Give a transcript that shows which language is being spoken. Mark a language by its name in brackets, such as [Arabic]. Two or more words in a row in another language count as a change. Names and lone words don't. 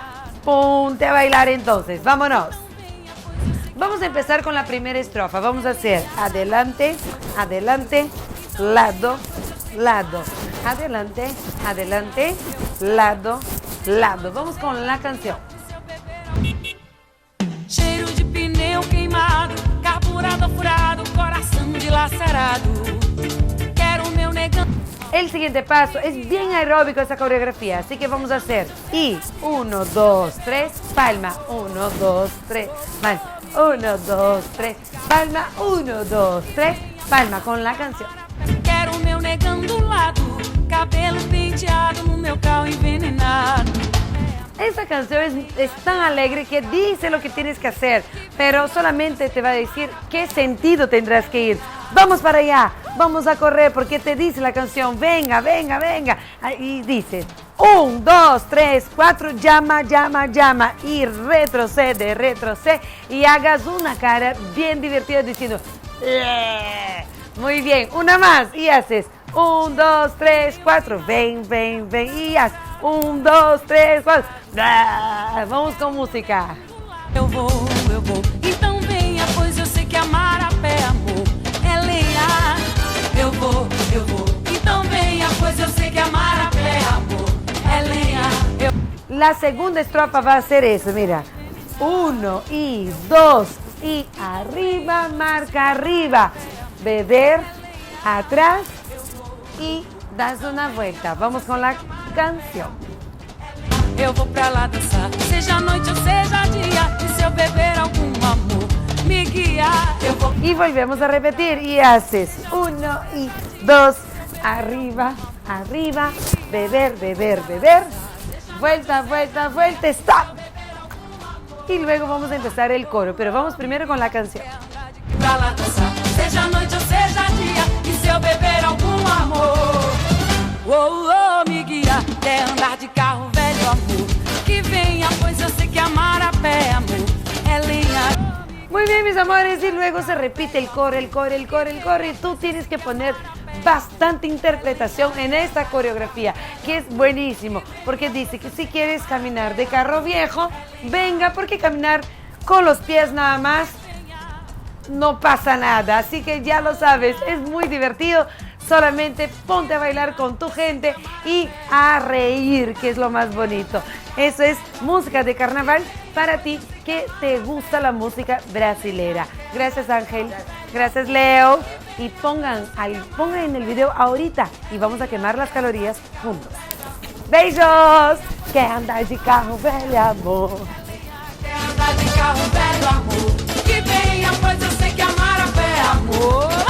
[Spanish] Ponte a bailar entonces, vámonos. Vamos a empezar con la primera estrofa. Vamos a hacer adelante, adelante, lado, lado. Adelante, adelante, lado, lado. Vamos con la canción. [Portuguese] Cheiro de pneu queimado, carburador furado, coração dilacerado. Quero meu negão. [Spanish] El siguiente paso es bien aeróbico esta coreografía, así que vamos a hacer y 1, 2, 3, palma, 1, 2, 3, palma, 1, 2, 3, palma, 1, 2, 3, palma con la canción. [Portuguese] Quero meu negão do lado, cabelo penteado no meu carro envenenado. [Spanish] Esta canción es tan alegre que dice lo que tienes que hacer, pero solamente te va a decir qué sentido tendrás que ir. Vamos para allá, vamos a correr porque te dice la canción, venga, venga, venga. Y dice, 1, 2, 3, 4, llama, llama, llama. Y retrocede, retrocede y hagas una cara bien divertida diciendo, ¡Leh! Muy bien, una más y haces 1, 2, 3, 4, ven, ven, ven y haz 1, 2, 3, 4. [Portuguese] Vamos com música. Eu vou, então venha, pois eu sei que amar a pé, amor, é lenha. Eu vou, então venha, pois eu sei que amar a pé, amor, é lenha. [Spanish] La segunda estrofa va a ser eso, mira. 1 y 2 y arriba, marca arriba. Beber, atrás y das una vuelta. Vamos con la canción. [Portuguese] Eu vou pra lá dançar, seja noite ou seja dia. E se eu beber algum amor, me guiar. Eu vou. [Spanish] Y volvemos a repetir y haces 1 y 2, arriba, arriba, beber, beber, beber, vuelta, vuelta, vuelta, stop. Y luego vamos a empezar el coro, pero vamos primero con la canción. [Portuguese] Pra lá dançar, seja noite ou seja dia. E se eu beber algum amor, me guiar. É andar de carro velho, amor, que venha, pois eu sei que amar a pé, amor, é lenha. [Spanish] Muy bien, mis amores, y luego se repite el coro, el coro, el coro, el coro, y tú tienes que poner bastante interpretación en esta coreografía, que es buenísimo, porque dice que si quieres caminar de carro viejo, venga, porque caminar con los pies nada más no pasa nada, así que ya lo sabes, es muy divertido. Solamente ponte a bailar con tu gente y a reír, que es lo más bonito. Eso es música de carnaval para ti que te gusta la música brasilera. Gracias, Ángel. Gracias, Leo. Y pongan en el video ahorita y vamos a quemar las calorías juntos. [Portuguese] ¡Beijos! Que andar de carro velho, amor. Que andar de carro velho, amor, que venha, pois eu sei que amar a pé, amor.